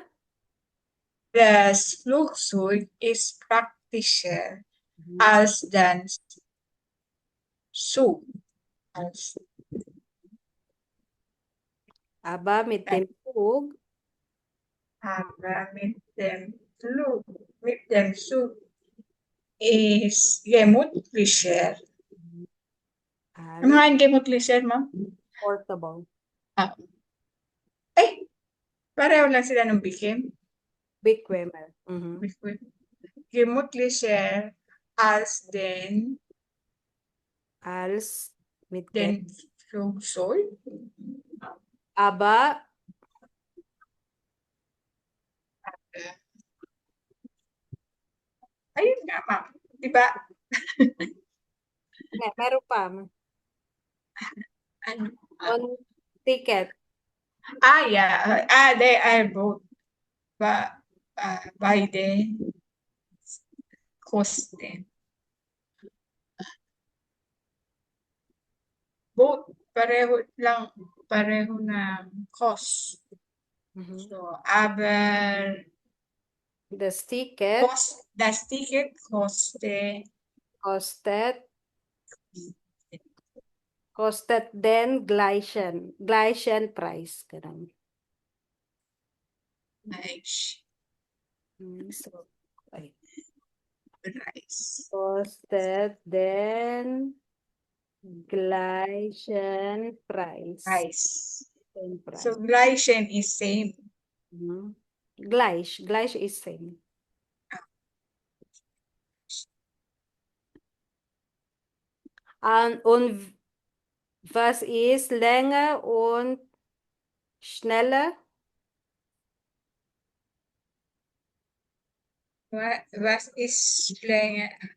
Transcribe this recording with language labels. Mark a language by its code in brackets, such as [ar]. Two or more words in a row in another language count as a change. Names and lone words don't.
[de] das Flugzeug ist praktischer als der Zug. Aber mit dem Zug Aber mit dem Zug ist gemütlicher. [tl] Ano nga yung gemütlicher, ma'am? [en] portable. [tl] Pareho lang sila ng bikim. [de] Bequemer. Gemütlicher als Als mit den Flugzeug. aber [tl] Ayun nga, ma'am. Diba? meron pa. Ano? [en] On ticket. Yeah. They are both by the cost. [tl] Both pareho ng cost. [de] So, aber Das Ticket das Ticket kostet den gleichen Preis. Ganun. gleich [tl] So, ay, [de] Preis. kostet den gleichen Preis. [en] Same price. So, gleichen is same. [de] Gleich ist same. Und was ist länger und schneller? Was ist länger?